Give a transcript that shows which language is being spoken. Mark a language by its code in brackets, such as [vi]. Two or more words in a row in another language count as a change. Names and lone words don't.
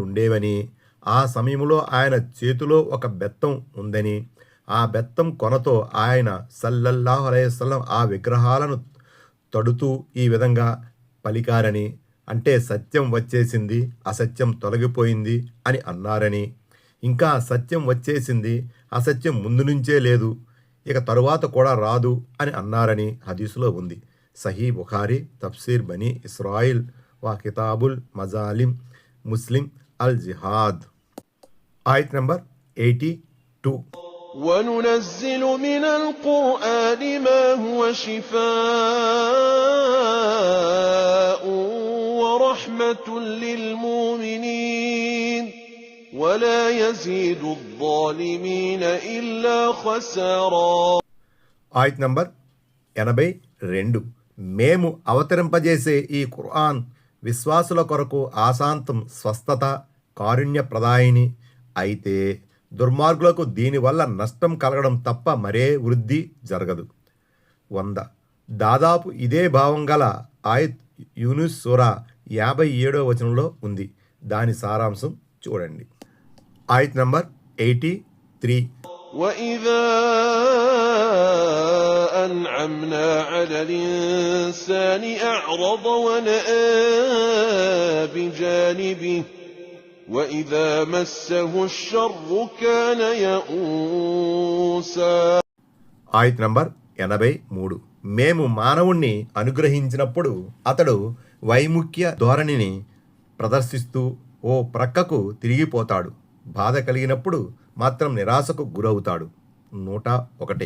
[te] ఉండేవని, ఆ సమయంలో ఆయన చేతిలో ఒక బెత్తం ఉందని, ఆ బెత్తం కొనతో ఆయన [ar] صلى الله عليه وسلم [te] ఆ విగ్రహాలను తడుతూ ఈ విధంగా పలికారని, అంటే సత్యం వచ్చేసింది, అసత్యం తొలగిపోయింది అని అన్నారని, ఇంకా సత్యం వచ్చేసింది, అసత్యం ముందు నుంచే లేదు, ఇక తరువాత కూడా రాదు అని అన్నారని హదీసులో ఉంది. సహీ బుఖారీ, తఫ్సీర్ బనీ ఇస్రాయిల్ వా కితాబుల్ మజాలిం, ముస్లిం అల్ జిహాద్. ఆయత్ నంబర్ 82. [ar] وننزل من القرآن ما هو شفاء ورحمة للمؤمنين ولا يزيد الظالمين إلا خسارا. [te] ఆయత్ నంబర్ 82. మేము అవతరింపజేసే ఈ ఖురాన్ విశ్వాసుల కొరకు ఆశాంతం, స్వస్థత, కారుణ్యప్రదాయిని. అయితే దుర్మార్గులకు దీనివల్ల నష్టం కలగడం తప్ప మరే వృద్ధి జరగదు. 100. దాదాపు ఇదే భావం గల ఆయత్ యూనుస్ సూరా 57వ వచనంలో ఉంది. దాని సారాంశం చూడండి. ఆయత్ నంబర్ 83. [ar] وإذا أنعمنا على الإنسان أعرض ونأى بجانبه وإذا مسه الشر كان يئوسا. [te] ఆయత్ నంబర్ 83. మేము మానవుణ్ణి అనుగ్రహించినప్పుడు అతడు వైముఖ్య ధోరణిని ప్రదర్శిస్తూ ఓ ప్రక్కకు తిరిగిపోతాడు. బాధ కలిగినప్పుడు మాత్రం నిరాశకు గురవుతాడు. 101.